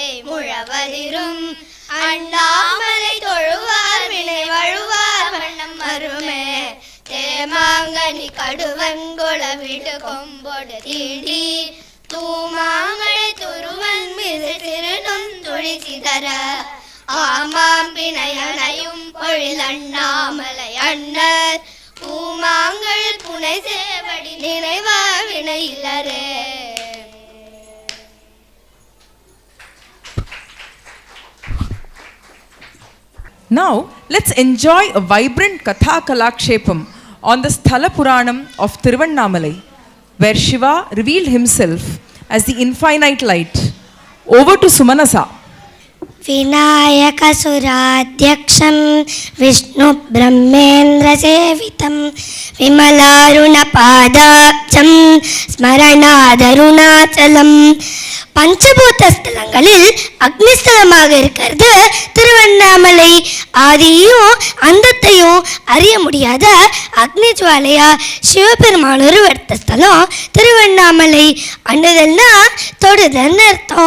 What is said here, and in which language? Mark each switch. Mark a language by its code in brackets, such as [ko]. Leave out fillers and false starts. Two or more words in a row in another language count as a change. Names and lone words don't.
[ta] முழவதிரும் அண்ணாமலை தொழுவார் வினை வழுவார் வண்ணம் மருமே தேமாங்கனி கடுவங்குள விடு கொம்பொடு தீண்டி தூமாங்கலை துருவன் மீது திருநொந்துழி சிதற ஆமாம் வினையனையும் பொழில் அண்ணாமலை அண்ணர் பூமாங்கள் புனை சேவடி நினைவா வினையிலரே. [en] Now, let's enjoy a vibrant Katha Kalakshepam on the Sthala Puranam of Tiruvannamalai, where Shiva revealed himself as the infinite light. Over to Sumanasa. [sa] विनायकसुराध्यक्षं विष्णुब्रह्मेन्द्रसेवितं विमलारुणपादाब्जं स्मरणादरुणाचलं. [ta] பஞ்சபூத ஸ்தலங்களில் அக்னிஸ்தலமாக இருக்கிறது திருவண்ணாமலை. ஆதியையும் அந்தத்தையும் அறிய முடியாத அக்னி ஜுவாலையா சிவபெருமான் உருவெடுத்த ஸ்தலம் திருவண்ணாமலை. அண்ணுதல்னா தொடுதல்னு அர்த்தம்.